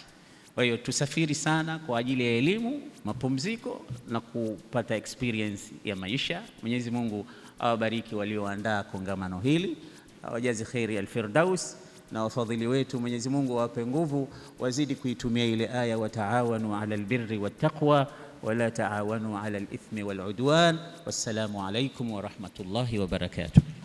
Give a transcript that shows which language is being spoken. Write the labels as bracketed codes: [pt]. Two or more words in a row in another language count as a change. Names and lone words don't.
[sw] Kwa hiyo tusafiri sana kwa ajili ya elimu, mapumziko na kupata experience ya maisha. Mwenyezi Mungu awabariki walioandaa kongamano hili, awajazi khairi al-firdaus, na wafadhili wetu Mwenyezi Mungu awape nguvu, wazidi kuitumia ile aya [ar] وتعاونوا على البر والتقوى ولا تعاونوا على الإثم والعدوان. والسلام عليكم ورحمة الله وبركاته.